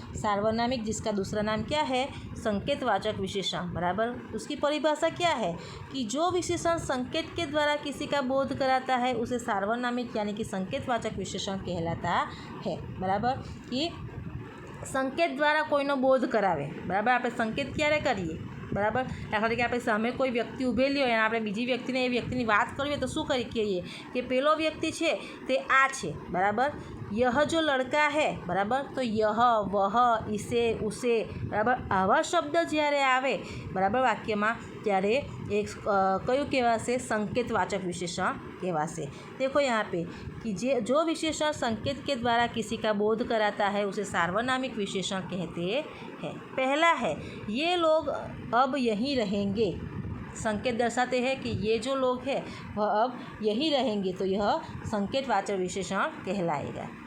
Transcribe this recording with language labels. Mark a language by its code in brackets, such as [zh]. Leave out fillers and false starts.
[hi] सार्वनामिक जिसका दूसरा नाम क्या है, संकेतवाचक विशेषण। बराबर। उसकी परिभाषा क्या है कि जो विशेषण संकेत के द्वारा किसी का बोध कराता है उसे सार्वनामिक यानी कि संकेतवाचक विशेषण कहलाता है। बराबर। [gu] कि संकेत द्वारा कोईनो बोध करावे। बराबर। આપણે સંકેત ક્યારે કરીએ? બરાબર। દાખલા તરીકે આપણે સામે કોઈ વ્યક્તિ ઊભેલી હોય અને આપણે બીજી વ્યક્તિને એ વ્યક્તિની વાત કરવી હોય તો શું કહીએ કે પેલો વ્યક્તિ છે તે આ છે। [hi] બરાબર। यह जो लड़का है। बराबर। तो यह, वह, इसे, उसे। बराबर। [gu] आवा शब्द જ્યારે આવે બરાબર વાક્યમાં ત્યારે એક કયું કહેવાશે, संकेतवाचक विशेषण કહેવાશે। [hi] देखो यहाँ पे कि जो विशेषण संकेत के द्वारा किसी का बोध कराता है उसे सार्वनामिक विशेषण कहते हैं। पहला है ये लोग अब यहीं रहेंगे। संकेत दर्शाते हैं कि ये जो लोग हैं वह अब यहीं रहेंगे, तो यह संकेतवाचक विशेषण कहलाएगा।